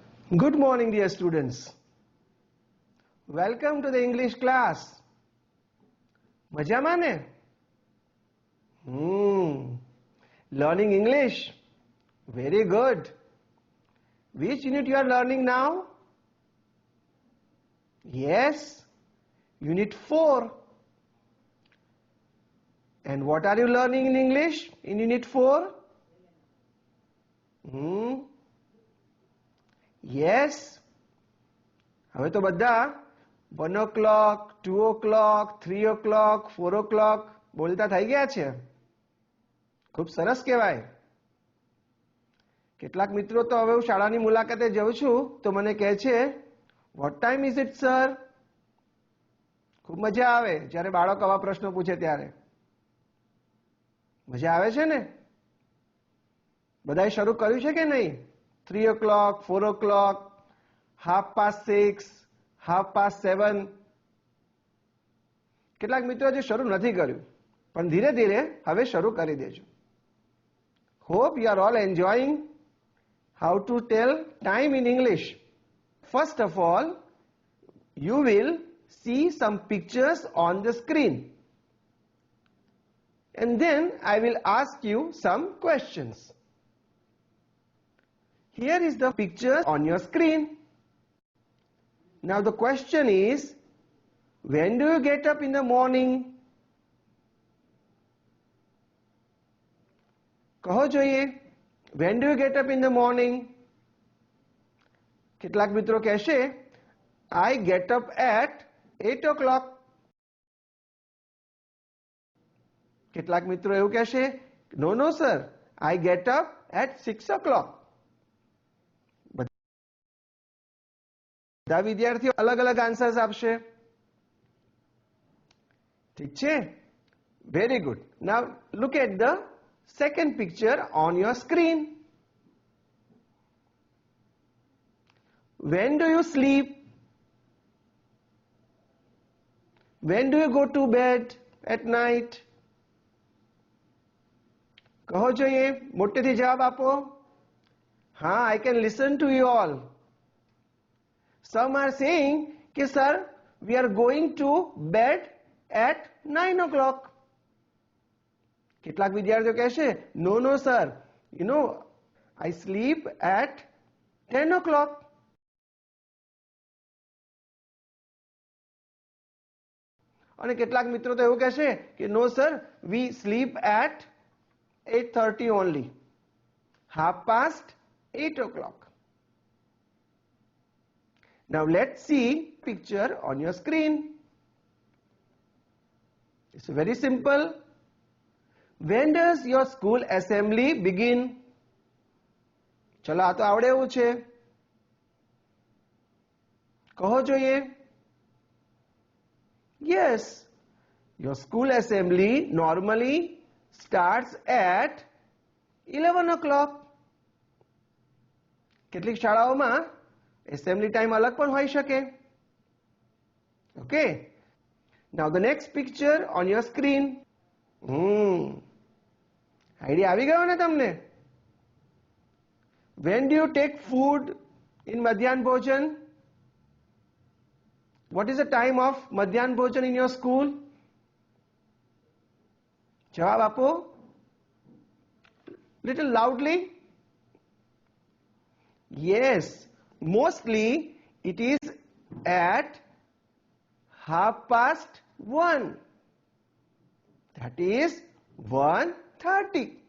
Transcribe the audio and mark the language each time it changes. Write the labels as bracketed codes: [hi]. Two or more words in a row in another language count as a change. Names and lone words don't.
[en] Good morning, dear students. Welcome to the English class. [gu] મજામાં ને? [en] Learning English. Very good. Which unit you are learning now? Yes, Unit 4. And what are you learning in English in Unit 4? Yes. [gu] હવે તો બધા [en] 1 o'clock, 2 o'clock, 3 o'clock, 4 o'clock [gu] બોલતા થઈ ગયા છે. ખૂબ સરસ કહેવાય. કેટલાક મિત્રો તો હવે હું શાળાની મુલાકાતે જાઉં છું તો મને કહે છે, [en] what time is it, sir? [gu] ખૂબ મજા આવે જ્યારે બાળક આવા પ્રશ્નો પૂછે ત્યારે. મજા આવે છે ને? બધાએ શરૂ કર્યું છે કે નહીં? [en] 3 o'clock, 4 o'clock, 6:30, 7:30. [gu] કેટલાક મિત્રો હજી શરૂ નથી કર્યું પણ ધીરે ધીરે હવે શરૂ કરી દેજો. [en] Hope you are all enjoying how to tell time in English. First of all, you will see some pictures on the screen. And then I will ask you some questions. Here is the picture on your screen. Now the question is, when do you get up in the morning? [gu] કહો જોઈએ, [en] when do you get up in the morning? [gu] કેટલાક મિત્રો કહેશે, [en] I get up at 8 o'clock. [gu] કેટલાક મિત્રો એવું કહેશે, [en] no sir, I get up at 6 o'clock. [gu] બધા વિદ્યાર્થીઓ અલગ અલગ આન્સર્સ આપશે. ઠીક છે? [en] very good. now look at the second picture on your screen. When do you sleep? When do you go to bed at night? [gu] કહો જોઈએ, મોટેથી જવાબ આપો. હા, [en] I can listen to you all. Some are saying कि sir, we are going to bed at 9 o'clock. [gu] કેટલાક વિદ્યાર્થીઓ કહેશે, [en] no sir, I sleep at 10 o'clock. [gu] અને કેટલાક મિત્રો તો એવું કહેશે કે [en] no sir, we sleep at 8:30 only. 8:30 o'clock. Now let's see picture on your screen. It's very simple. When does your school assembly begin? [gu] ચલો આ તો આવડે એવું છે. કહો જોઈએ. [en] Yes, your school assembly normally starts at 11 o'clock. [gu] કેટલીક શાળાઓમાં [en] assembly time [gu] અલગ પણ હોઈ શકે. [en] Okay. Now the next picture on your screen. [gu] આઈડિયા આવી ગયો ને તમને? [en] When do you take food in [gu] મધ્યાહન ભોજન? [en] What is the time of [gu] મધ્યાહન ભોજન [en] in your school? [gu] જવાબ આપો. [en] Little loudly. Yes, mostly it is at 1:30. That is 1:30.